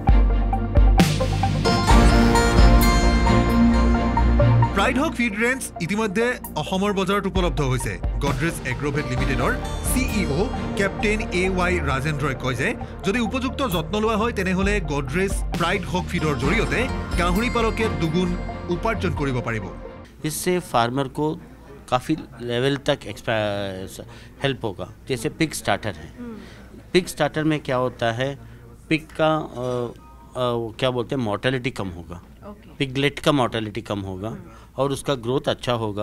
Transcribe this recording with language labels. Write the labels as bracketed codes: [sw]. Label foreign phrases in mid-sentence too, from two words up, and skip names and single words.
[as] প্ৰাইড হক ফিড ৰেঞ্জ ইতিমধ্যে অসমৰ বজাৰত উপলব্ধ হৈছে। গোডৰেজ এগ্ৰোভেট লিমিটেডৰ CEO কেপ্টেইন AY ৰাজেন্দ্ৰই কয় যে যদি উপযুক্ত যত্ন লোৱা হয় তেনেহ'লে গোডৰেজ প্ৰাইড হক ফিডৰ জৰিয়তে গাহৰি পালকে দুগুণ উপাৰ্জন কৰিব পাৰিব। [hi] इससे फार्मर को काफ़ी लेवल तक हेल्प होगा। जैसे [en] pig starter [hi] है, [en] pig starter [hi] में क्या होता है, पिग का क्या बोलते हैं मॉर्टेलिटी कम होगा, पिगलेट का मॉर्टेलिटी कम होगा और उसका ग्रोथ अच्छा होगा।